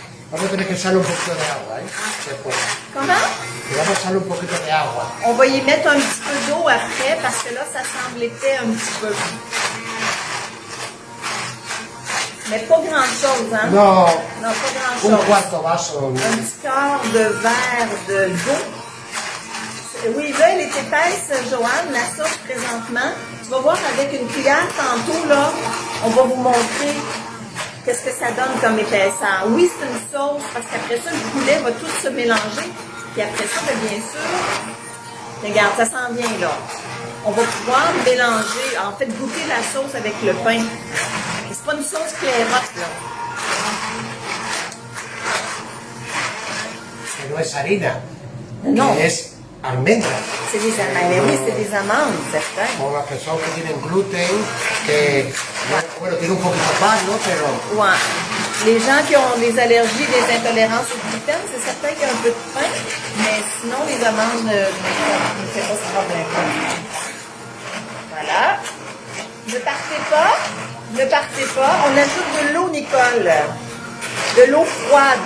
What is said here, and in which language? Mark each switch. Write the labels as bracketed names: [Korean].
[Spanish] Vamos a tener que echarle un poquito de agua, ¿eh? Después. [French] Comment? [Spanish] Y vamos a echarle un poquito de agua. [French] On va y mettre un petit peu d'eau après parce que là, ça semble épais un petit peu. Mais pas grand-chose, hein? [Spanish] No, [French] Non, pas [Spanish] un [French] grand-chose. [Spanish] cuarto vaso. [French] Un petit quart de verre d'eau. Oui, là, elle est épaisse, Joanne, la sauce présentement. Tu vas voir avec une cuillère tantôt, là, on va vous montrer qu'est-ce que ça donne comme épaisseur. Oui, c'est une sauce, parce qu'après ça, le poulet va tout se mélanger. Puis après ça, bien sûr, regarde, ça sent bien, là. On va pouvoir mélanger, en fait, goûter la sauce avec le pain. C'est pas une sauce clairotte, là. [Spanish] Que no es harina. [French] Non. [Spanish] Que es almendra. [French] C'est des amandes. Mais oui, c'est des amandes, certains. [Spanish] Como las personas que tienen gluten, que, bueno, tiene un poquito más, ¿no? Pero [French] Ouais. Les gens qui ont des allergies, des intolérances au gluten, c'est certain qu'il y a un peu de pain, mais sinon, les amandes ne font pas ce problème. Voilà. Ne partez pas. Ne partez pas. On ajoute de l'eau, Nicole. De l'eau froide.